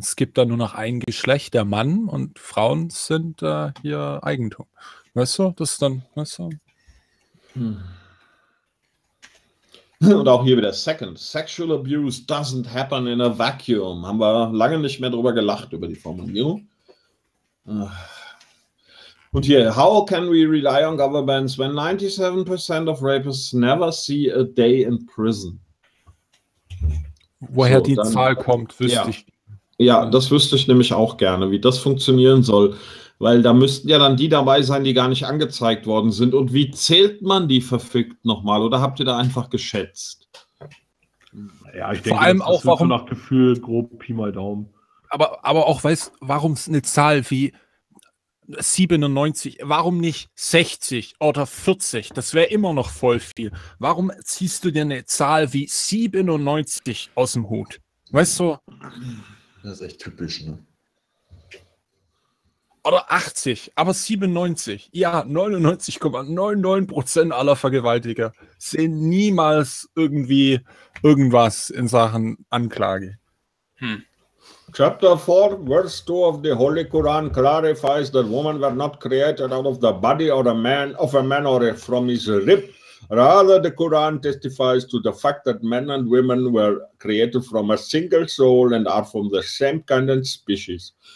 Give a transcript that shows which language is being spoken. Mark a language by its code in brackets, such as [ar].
[de] Es gibt da nur noch ein Geschlecht, der Mann, und Frauen sind hier Eigentum. Weißt du, das ist dann, weißt du? Hm. Und auch hier wieder [en] Second. Sexual abuse doesn't happen in a vacuum. [de] Haben wir lange nicht mehr drüber gelacht, über die Formulierung. Und hier, [en] how can we rely on governments when 97% of rapists never see a day in prison? [de] Woher so, die dann, Zahl kommt, wüsste ich. Ja, das wüsste ich nämlich auch gerne, wie das funktionieren soll. Weil da müssten ja dann die dabei sein, die gar nicht angezeigt worden sind. Und wie zählt man die verfickt nochmal? Oder habt ihr da einfach geschätzt? Ja, ich denke, das ist so nach Gefühl grob Pi mal Daumen. Aber auch, weißt du, warum eine Zahl wie 97, warum nicht 60 oder 40? Das wäre immer noch voll viel. Warum ziehst du dir eine Zahl wie 97 aus dem Hut? Weißt du? Das ist echt typisch, ne? Oder 80, aber 97. Ja, 99,99% aller Vergewaltiger sehen niemals irgendwie irgendwas in Sachen Anklage. [en] Chapter 4, Verse 2 of the Holy Quran clarifies that women were not created out of the body of a man, or from his rib. Rather, the Quran testifies to the fact that men and women were created from a single soul and are from the same kind and species.